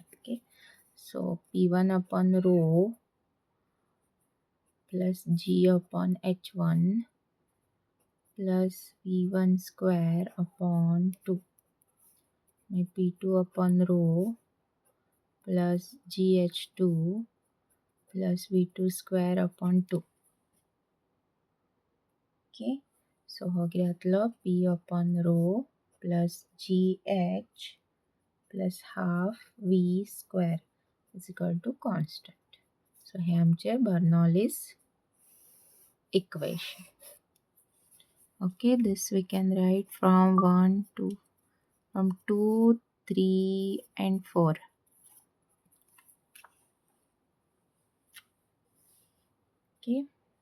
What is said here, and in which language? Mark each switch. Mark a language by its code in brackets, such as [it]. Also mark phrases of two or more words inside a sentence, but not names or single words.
[en] Okay, so P1 upon rho plus G upon H1 plus V1 square upon 2 P2 upon rho plus GH2 plus V2 square upon 2. Okay, so [kok] हो कितें जातलो [en] P upon rho plus GH plus half V square is equal to constant. [kok] सो हे आमचे [en] Bernoulli's equation. Okay, this we can write from 2, 3 and 4. Okay.